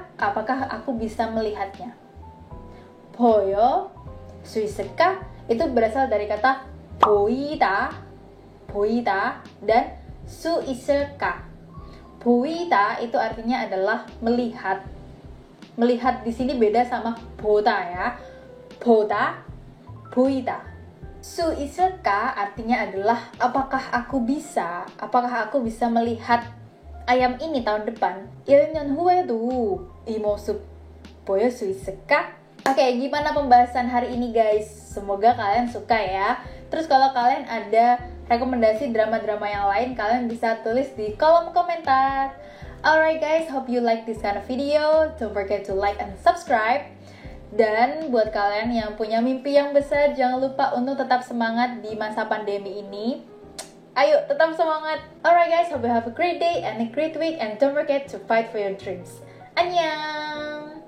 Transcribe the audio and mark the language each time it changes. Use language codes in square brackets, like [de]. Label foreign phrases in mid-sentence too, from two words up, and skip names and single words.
[id] Apakah aku bisa melihatnya? [ko] 보일 수 있을까? [id] Itu berasal dari kata 보이다 dan [ko] 수 있을까. [id] 보이다 itu artinya adalah melihat. Melihat di sini beda sama 보다 ya. [ko] 보다, 보이다. 수 있을까 [id] artinya adalah apakah aku bisa melihat ayam ini tahun depan. [ko] 1년 후에도 이 모습 보일 수 있을까? [id] Oke, gimana pembahasan hari ini guys? Semoga kalian suka ya. Terus kalau kalian ada rekomendasi drama-drama yang lain, kalian bisa tulis di kolom komentar. [en] Alright guys, hope you like this kind of video. Don't forget to like and subscribe. [id] Dan buat kalian yang punya mimpi yang besar, jangan lupa untuk tetap semangat di masa pandemi ini. Ayo, tetap semangat. [en] Alright guys, hope you have a great day and a great week. And don't forget to fight for your dreams. [ko] Annyeong!